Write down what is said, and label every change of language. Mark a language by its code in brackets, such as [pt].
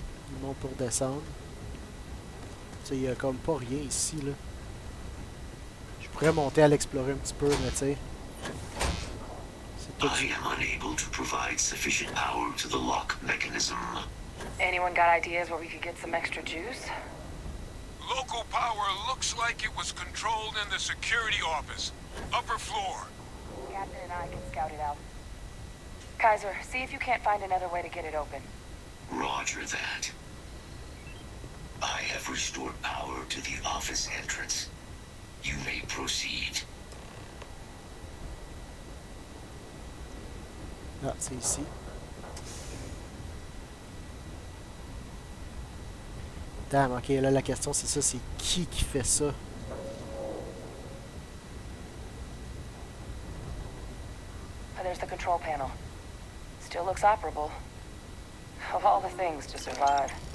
[fr] Ils montent pour descendre. Tu sais, il y a comme pas rien ici, là. Je pourrais monter à l'explorer un petit peu, mais tu sais. C'est tout [en] I [fr] du... [en] am unable to provide sufficient power to the lock mechanism. Anyone got ideas where we could get some extra juice? Local power looks like it was controlled in the security office. Upper floor. Captain and I can scout it out. Kaiser, see if you can't find another way to get it open. Roger that. I have restored power to the office entrance. You may proceed. [fr] Ah, c'est ici. Damn, ok, là la question c'est ça, c'est qui fait ça? [en] There's the control panel. Still looks operable. Of all the things to survive.